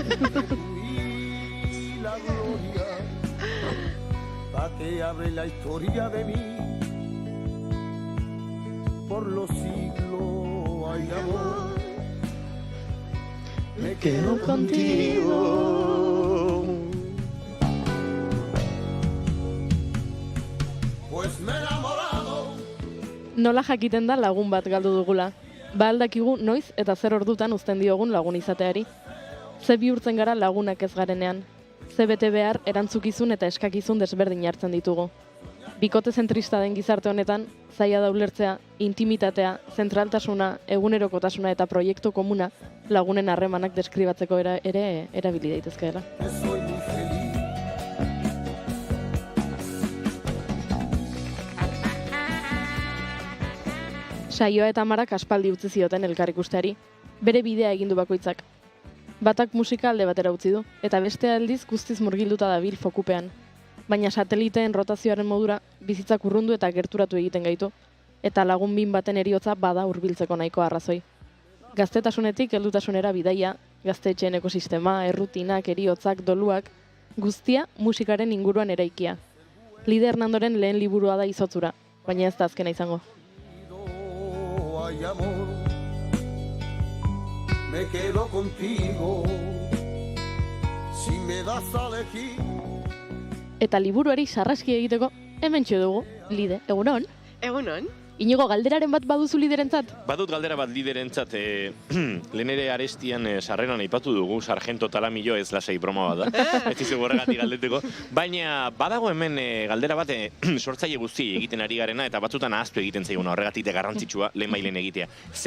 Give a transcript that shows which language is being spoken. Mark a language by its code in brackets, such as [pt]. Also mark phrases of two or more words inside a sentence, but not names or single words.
[es] Y la gloria, pa' que hable la historia de mí por los siglos, ay amor, me quedo contigo. Pues me he enamorado. [eu] Nola jakiten da lagun bat galdu dugula. Aldakigu noiz eta zer ordutan uzten diogun lagun izateari. Ze bihurtzen gara lagunak ez garenean. Ze bete behar erantzukizun eta eskakizun desberdin hartzen ditugu. Bikote zentrista den gizarte honetan, zaila da ulertzea, intimitatea, zentraltasuna, egunerokotasuna eta proiektu komuna lagunen harremanak deskribatzeko ere erabili daitezkeela. [es] Soy muy feliz. [eu] Saioa eta Marak aspaldi utzi zioten elkar ikusteari, bere bidea egin du bakoitzak. Batak musika alde batera utzi du, eta beste aldiz guztiz murgilduta dabil fokupean. Baina sateliteen rotazioaren modura bizitzak urrundu eta gerturatu egiten gaitu, eta lagun bin baten heriotza bada hurbiltzeko nahiko arrazoi. Gaztetasunetik heldutasunera bidaia, gaztetxeen ekosistema, errutinak, heriotzak, doluak, guztia musikaren inguruan eraikia. Lide Hernandoren lehen liburua da Izotzura, baina ez da azkena izango. [es] Ay amor, me quedo contigo. Si me das a elegir. [eu] Eta liburuari sarraski egiteko hementxe dugu, Lide, egunon? Egunon. Inigo, galderaren bat baduzu liderentzat? Badut galdera bat liderentzat, lehen ere arestian sarreran aipatu dugu, sargento talamillo ez lasai broma bat da, ez dizu horregatik galdeteko, baina badago hemen galdera bat sortzaile guzti egiten ari garena eta batzutan ahaztu egiten zaiguna horregatik de garrantzitsua lehenbailen egitea.